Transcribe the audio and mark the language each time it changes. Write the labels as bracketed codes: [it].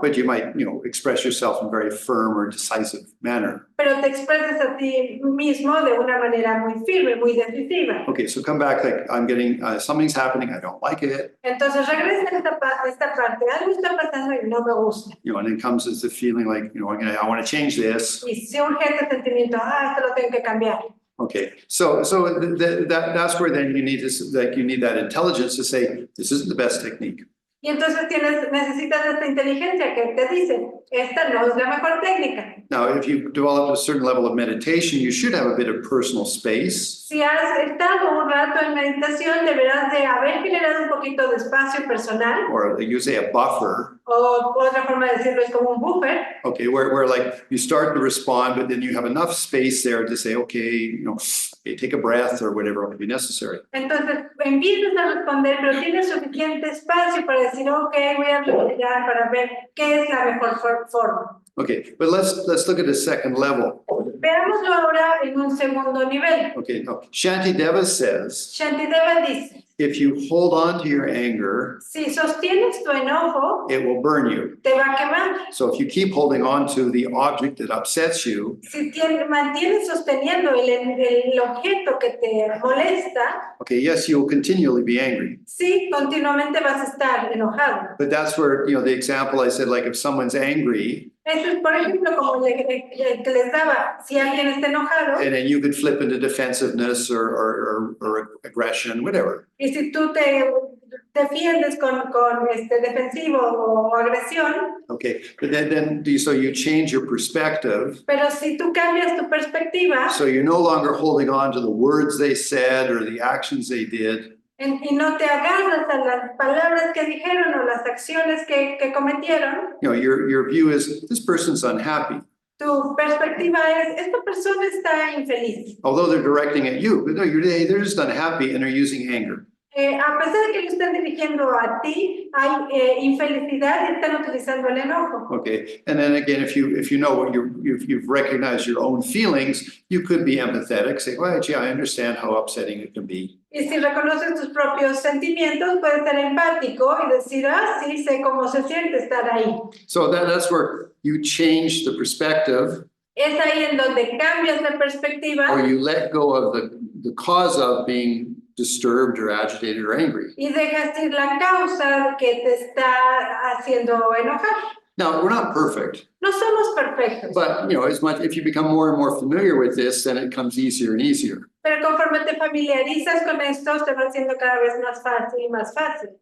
[en] But you might, express yourself in a very firm or decisive manner. [es] Pero te expresas a ti mismo de una manera muy firme, muy decisiva. [en] Okay, so come back, like I'm getting, something's happening, I don't like it. [es] Entonces regresa a esta parte, algo está pasando y no me gusta. [en] And then comes as the feeling like, I want to change this. [es] Y si urge este sentimiento, esto lo tengo que cambiar. [en] Okay, so that's where then you need that intelligence to say, this isn't the best technique. [es] Y entonces necesitas esta inteligencia que te dice, esta no es la mejor técnica. [en] Now, if you've developed a certain level of meditation, you should have a bit of personal space. [es] Si has estado un rato en meditación, deberás de haber generado un poquito de espacio personal, [en] Or you say a buffer, [es] o otra forma de decirlo es como un buffer, [en] okay, where like you start to respond, but then you have enough space there to say, okay, take a breath or whatever will be necessary. [es] entonces empiezas a responder, pero tienes suficiente espacio para decir, ok, voy a respirar para ver qué es la mejor forma. [en] Okay, but let's look at the second level. [es] Veámoslo ahora en un segundo nivel. [en] Okay, now Shantideva says, [es] Shantideva dice, [en] if you hold on to your anger, [es] si sostienes tu enojo, [en] it will burn you. [es] te va a quemar. [en] So if you keep holding on to the object that upsets you, [es] Si mantienes sosteniendo el objeto que te molesta, [en] okay, yes, you'll continually be angry. [es] sí, continuamente vas a estar enojado. [en] But that's where, the example I said, like if someone's angry, [es] Eso es, por ejemplo, como el que les daba, si alguien está enojado, [en] and then you could flip into defensiveness or aggression, whatever. [es] y si tú te defiendes con defensivo o agresión, [en] Okay, but so you change your perspective. [es] pero si tú cambias tu perspectiva [en] So you're no longer holding on to the words they said or the actions they did. [es] y no te agarras a las palabras que dijeron o las acciones que cometieron, [en] Your view is this person's unhappy, [es] tu perspectiva es, esta persona está infeliz. [en] although they're directing at you. But no, they're just unhappy and they're using anger. [es] A pesar de que lo están dirigiendo a ti, hay infelicidad y están utilizando el enojo. [en] Okay, and then again, if you know what you've recognized your own feelings, you could be empathetic. Say, well, gee, I understand how upsetting it can be. [es] Y si reconoces tus propios sentimientos, puedes ser empático y decir, sí, sé cómo se siente estar ahí. [en] So that's where you change the perspective, [es] Es ahí en donde cambias la perspectiva [en] or you let go of the cause of being disturbed or agitated or angry. [es] y dejas ir la causa que te está haciendo enojar. [en] Now, we're not perfect, [es] No somos perfectos, [en] but if you become more and more familiar with this, then it comes easier and easier. [es] pero conforme te familiarizas con esto, te va haciendo cada vez más fácil y más fácil.